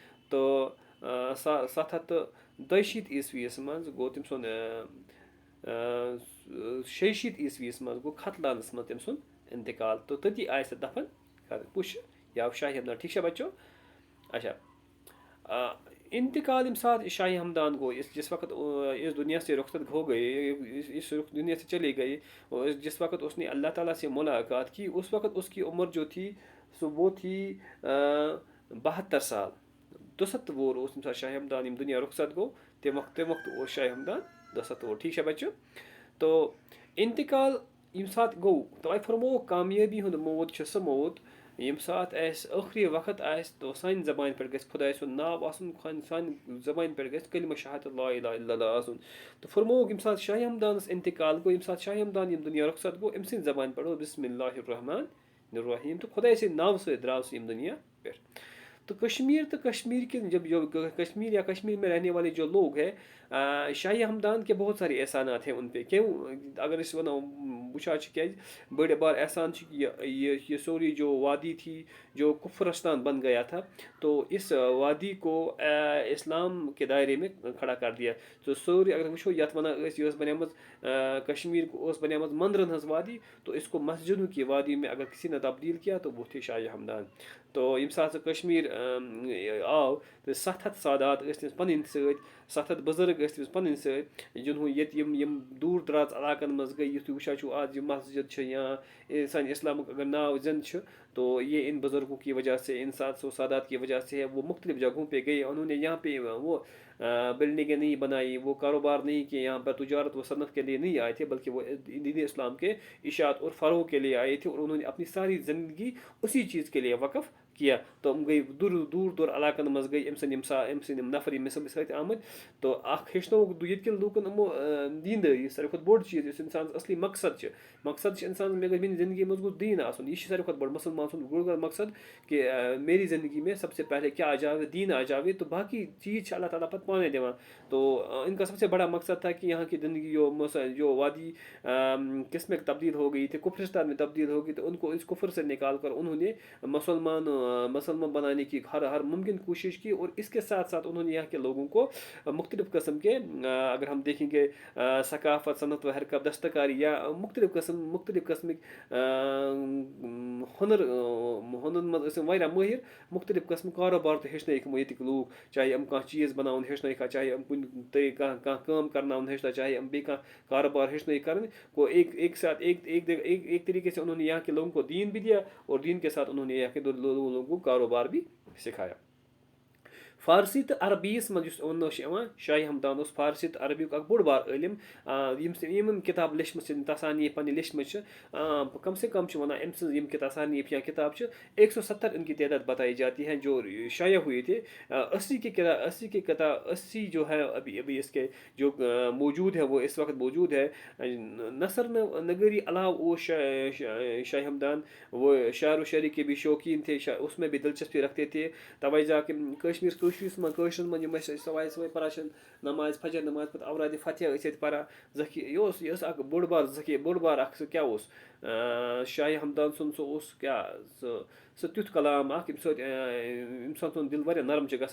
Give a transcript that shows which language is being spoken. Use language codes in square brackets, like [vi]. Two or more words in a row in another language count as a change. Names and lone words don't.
[ks] تو 762 عیسویَس منٛز گوٚو تٔمۍ سُنٛد 66 عیسویَس منٛز گوٚو ختلانَس منٛز تٔمۍ سُنٛد انتقال، تو تٔتی آیہِ سُہ دفن کرنہٕ۔ پُش یہ آو شاہی حمدان، [ur] ٹھیک ہے بچوں؟ اچھا، [ks] انتقال ییٚمہِ ساتہٕ شاہی حمدان گوٚو، [ur] جس وقت اس دنیا سے رخصت ہو گئے، اس دنیا سے چلے گئے، اور جس وقت اس نے اللہ تعالیٰ سے ملاقات کی، اس وقت اس کی عمر جو تھی وہ تھی 72 سال، [ks] 200 وُہُر اوس تَمہِ ساتہٕ شاہِ ہمدان یِم دُنیا رخصت گوٚو تَمہِ وقتہٕ اوس شاہِ ہمدان 200 وُہُر ٹھیٖک چھا بَچہٕ تو اِنتقال ییٚمہِ ساتہٕ گوٚو تۄہہِ فرمووُکھ کامیٲبی ہُنٛد موت چھُ سُہ موت ییٚمہِ ساتہٕ اَسہِ ٲخری وقت آسہِ تو سانہِ زبانہِ پٮ۪ٹھ گژھِ خۄداے سُنٛد ناو آسُن سانہِ زبانہِ پٮ۪ٹھ گژھِ کلمہ شہادت [ar] لا الہ الا اللہ [ks] آسُن تہٕ فرمووُکھ ییٚمہِ ساتہٕ شاہِ ہمدانَس اِنتقال گوٚو ییٚمہِ ساتہٕ شاہِ ہمدان یِم دُنیا رخصت گوٚو أمۍ سٕنٛدِ زبانہِ پٮ۪ٹھ اوس [ar] بسم اللہ الرحمٰن الرحیٖم [ks] تہٕ خۄداے سٕنٛدِ ناوٕ سۭتۍ درٛاو سُہ ییٚمہِ دُنیا پٮ۪ٹھ [ur] تو کشمیر کے جو کشمیر یا کشمیر میں رہنے والے جو لوگ ہیں شاہِ ہمدان کے بہت سارے احسانات ہیں ان پہ کیوں [ks] اگر أسۍ وَنو وٕچھان چھِ کیٛازِ بڑے بار احسان چھِ [ur] یہ سوری جو وادی تھی جو کفرستان بن گیا تھا تو اس وادی کو اسلام کے دائرے میں کھڑا کر دیا تو [ks] سوری اگر وٕچھو یَتھ وَنان ٲسۍ یہِ ٲس بنیمٕژ کشمیر اوس بنیمٕژ مندرن ہٕنٛز وادی [ur] تو اس کو مسجدوں کی وادی میں اگر کسی نے تبدیل کیا تو وہ تھے شاہِ ہمدان [ks] تو ییٚمہِ ساتہٕ سُہ کشمیٖر آو تہٕ 700 سادات ٲسۍ تٔمِس پَنٕنۍ سۭتۍ 700 بُزرگ ٲسۍ تٔمِس پَنٕنۍ سۭتۍ جِنہوں ییٚتہِ یِم دوٗر دراز علاقن منٛز گٔے یُتھ تُہۍ وٕچھان چھُو آز یہِ مسجد چھِ یا سانہِ اسلامُک اگر ناو زِندٕ چھُ [ur] تو یہ ان بزرگوں کی وجہ سے ان 700 سادات کی وجہ سے ہے وہ مختلف جگہوں پہ گئے انہوں نے یہاں پہ وہ بلڈنگیں نہیں بنائی وہ کاروبار نہیں کیے یہاں پر تجارت و صنعت کے لیے نہیں آئے تھے بلکہ وہ دین اسلام کے اشاعت اور فروغ کے لیے آئے تھے اور انہوں نے اپنی ساری زندگی اسی چیز کے لیے وقف کیا تو یِم [ks] گٔے دوٗر علاقن منٛز گٔے أمۍ سٕنٛدۍ یِم نفر یِم أمِس سۭتۍ آمٕتۍ تو اکھ ہیٚچھنووُکھ ییٚتہِ کٮ۪ن لوٗکن یِمو دیٖندٲری ساروی کھۄتہٕ بوٚڑ چیٖز یُس اِنسانَس اصلی مقصد چھِ اِنسانَس مےٚ گژھِ میٛانہِ زندگی منٛز گوٚژھ دیٖن آسُن یہِ چھِ ساروی کھۄتہٕ بوٚڑ مُسلمان سُنٛد بوٚڑ مقصد [ur] کہ میری زندگی میں سب سے پہلے کیا آ جاوے دین آ جاوے [ks] تو باقی چیز چھِ اللہ تعالیٰ پتہٕ پانے دِوان [ur] تو ان کا سب سے بڑا مقصد تھا کہ یہاں کی زندگی جو وادی کس میں تبدیل ہو گئی تھی کفرستان میں تبدیل ہو گئی تو ان کو اس کفر سے نکال کر انہوں نے مسلمان بنانے کی ہر ممکن کوشش کی اور اس کے ساتھ ساتھ انہوں نے یہاں کے لوگوں کو مختلف قسم کے اگر ہم دیکھیں گے ثقافت صنعت و حرکت دستکاری یا مختلف [ks] قسمٕکۍ ہُنرن منٛز ٲسۍ یِم واریاہ مٲہِر مختلف قسمٕکۍ کاروبار تہِ ہیٚچھنٲیِکھ یِمو ییٚتِکۍ لوٗکھ چاہے یِم کانٛہہ چیٖز بَناوُن ہیٚچھنٲیِکھ چاہے یِم کُنہِ طریقہٕ کانٛہہ کٲم کَرناوُن ہیٚچھنٲیِکھ چاہے یِم بیٚیہِ کانٛہہ کاروبار ہیٚچھنٲیِکھ کَرٕنۍ [ur] کو ایک طریقے سے انہوں نے یہاں کے لوگوں کو دین بھی دیا اور دین کے ساتھ انہوں نے یہاں کے لوگوں کو کاروبار بھی سکھایا [ks] فارسی تو عربیس منٛز یُس وننہٕ چھُ یِوان شاہِ ہمدان اوس فارسی تہٕ عربیُک اکھ بوٚڑ بار عٲلِم یِم کِتاب لیچھمٕژ چھِ تصانیف پننہِ لیچھمٕژ چھِ کم سے کم چھِ وَنان أمۍ سٕنٛز یِم تصانیف یا کتاب چھِ 170 [ur] ان کی تعداد بتائی جاتی ہے جو شائع ہوئے تھے 80 جو ہے ابھی اس کے جو موجود ہے وہ اس وقت موجود ہے نثر نگاری علاوہ وہ شاہِ [ks] ہمدان [ur] وہ شعر و شاعری کے بھی شوقین تھے اس میں بھی دلچسپی رکھتے تھے [ks] توجہ کہ کٲشرِس منٛز یِم أسۍ صبحٲے پَران چھِ نماز فجر نماز پَتہٕ اورادِ فتح ٲسۍ ییٚتہِ پَران یہِ ٲس اکھ بوٚڑ بار اکھ سُہ کیاہ اوس شاہِ ہمدان سُنٛد سُہ اوس کیاہ سُہ تیُتھ کلام اکھ ییٚمہِ سۭتۍ اِنسان سُنٛد دِل واریاہ نرم چھُ